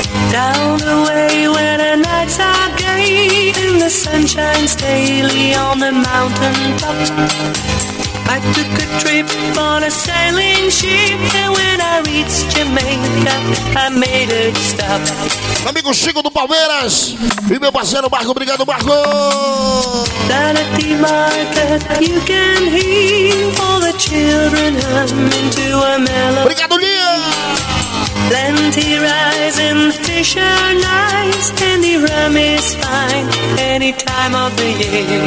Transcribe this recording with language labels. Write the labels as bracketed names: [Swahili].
[English] Down the way where the nights are gay, and the sun shines daily on the mountain top. I took a trip on a sailing ship, and when I reached Jamaica, I made it stop. [Portuguese] Amigo Chico do Palmeiras e meu parceiro Marco, obrigado Marco. [English] Down at the market, you can hear all the children humming to a melody. [Portuguese] Obrigado, Lia. [English] Plenty rising, fish are nice, and the rum is fine any time of the year.